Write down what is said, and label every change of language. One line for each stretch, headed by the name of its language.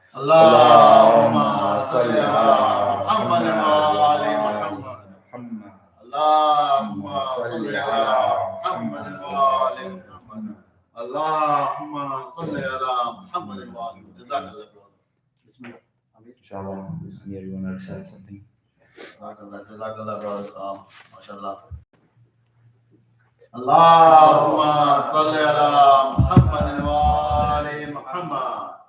Arabic: اللهم صل على محمد وآل محمد. اللهم صل على محمد وآل محمد. اللهم صل على محمد وآل محمد. جزاك الله خير.
English: Inshallah, Amir, you want to recite something?
Arabic: جزاك الله brother. ما شاء الله. اللهم صل على محمد وآل محمد.